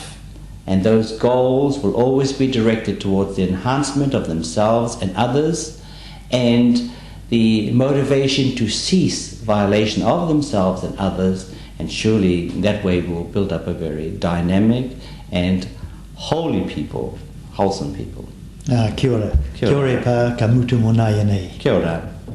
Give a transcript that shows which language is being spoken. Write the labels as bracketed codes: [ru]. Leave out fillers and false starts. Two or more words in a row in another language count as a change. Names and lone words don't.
[en] And those goals will always be directed towards the enhancement of themselves and others, and the motivation to cease violation of themselves and others, and surely that way we'll build up a very dynamic and holy people, wholesome people. [mi] Kia ora. Kia ora pa ka mutu mo nai nei. Kia ora.